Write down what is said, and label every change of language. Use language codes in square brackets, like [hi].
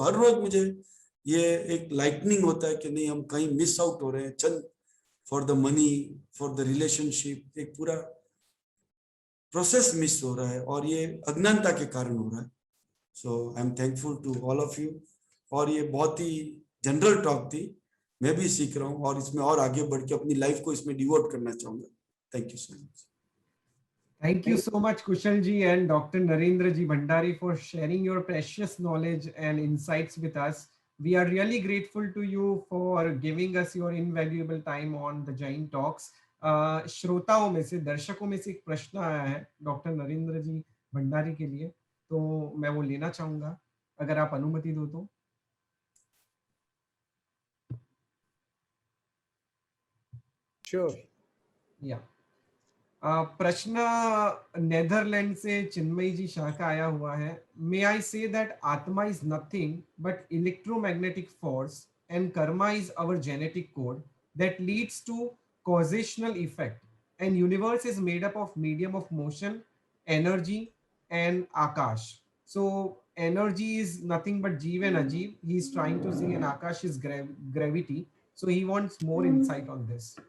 [hi] हर रोज मुझे ये एक लाइटनिंग होता है कि नहीं हम कहीं मिस आउट हो रहे हैं, चंद [en] for the money, for the relationship, [hi] एक पूरा प्रोसेस मिस हो रहा है और ये अज्ञानता के कारण हो रहा है। [en] So I am thankful to all of you. [hi] और ये बहुत ही जनरल टॉक थी, मैं भी सीख रहा हूँ और इसमें और आगे बढ़ के अपनी लाइफ को इसमें डिवोट करना चाहूंगा। [en] Thank you so much. Thank you so much, Kushal ji and Dr. Narendra ji Bhandari, for sharing your precious knowledge and insights with us. We are really grateful to you for giving us your invaluable time on the Jain Talks. [hi] श्रोताओं में से, दर्शकों में से एक प्रश्न आया है डॉक्टर नरेंद्र जी भंडारी के लिए, तो मैं वो लेना चाहूंगा, अगर आप अनुमति दो तो। [en] Sure. [hi] या प्रश्न नेदरलैंड से चिन्मयी जी शाह का आया हुआ है। [en] May I say that atma is nothing but electromagnetic force and karma is our genetic code that leads to causational effect, and universe is made up of medium of motion, energy and akash. So energy is nothing but jeev and ajeev. He is trying to say, and akash is gravity. So he wants more insight on this.